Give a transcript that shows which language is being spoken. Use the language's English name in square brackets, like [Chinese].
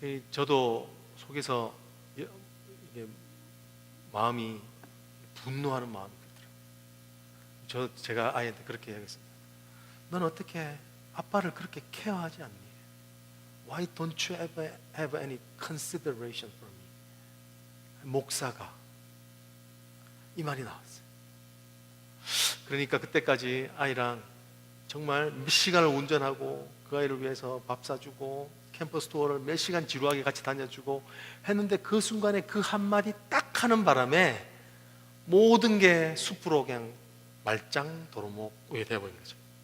[Korean] 저도 속에서 이게 마음이 분노하는 마음이 들더라고요. 제가 아이한테 그렇게 이야기했습니다. 넌 어떻게 아빠를 그렇게 케어하지 않니? [English] Why don't you ever have any consideration for me? [Korean] 목사가 이 말이 나왔어요. 그러니까 그때까지 아이랑 정말 몇 시간을 운전하고 그 아이를 위해서 밥 사주고 캠퍼스 투어를 몇 시간 지루하게 같이 다녀주고 했는데 그 순간에 그 한마디 딱 하는 바람에 모든 게 숲으로 그냥 말짱 도루묵이 되어버린 거죠.